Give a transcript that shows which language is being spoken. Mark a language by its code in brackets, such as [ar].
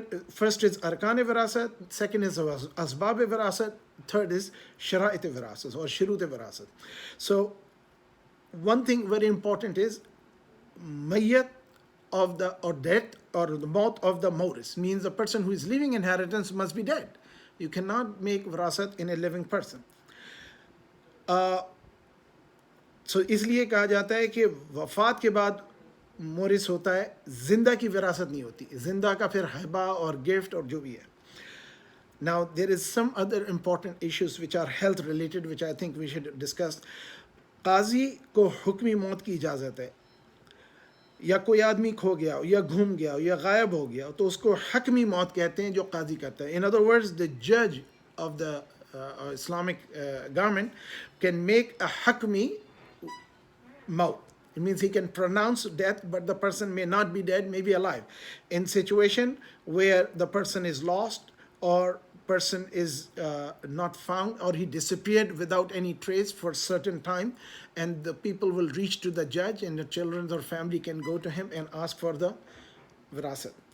[en] First is arkan virasat, second is asbab virasat, third is shara'it virasat or shurut virasat. So one thing very important is mayyat of the, or death, or the maut of the moris, means the person who is leaving inheritance must be dead. You cannot make virasat in a living person. [hi] So इसलिए कहा जाता है कि वफात के बाद Morris होता है, जिंदा की विरासत नहीं होती, जिंदा का फिर हिबा और गिफ्ट और जो भी है. [en] Now there is some other important issues which are health related, which I think we should discuss. [hi] काजी को हुक्मी मौत की इजाज़त है, या कोई आदमी खो गया या घूम गया या गायब हो गया, तो उसको हकमी मौत कहते हैं जो काजी करता है. [en] In other words, the judge of the Islamic government can make a hakmi maut. It means he can pronounce death, but the person may not be dead, may be alive. In situation where the person is lost, or person is not found, or he disappeared without any trace for certain time, and the people will reach to the judge, and the children or family can go to him and ask for the virasat.